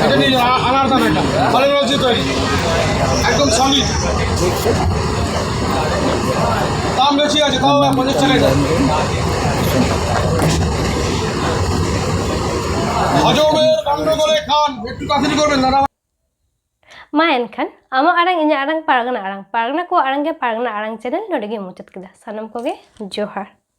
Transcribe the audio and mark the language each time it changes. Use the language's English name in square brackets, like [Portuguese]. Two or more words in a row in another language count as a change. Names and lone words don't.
[Bangla] আনার দাম এটা ভালো রয়েছে তৈরি একদম সলিড দাম বেশি আছে, তাও 50 টাকা যায়। হজমের গন্ডগোলে খান, একটু তাড়াতাড়ি করবেন দাদা। [Santali] Ma enkhan ama arang inya arang pargana ko arang ge pargana arang channel nodege muchat kida sanam koge johar.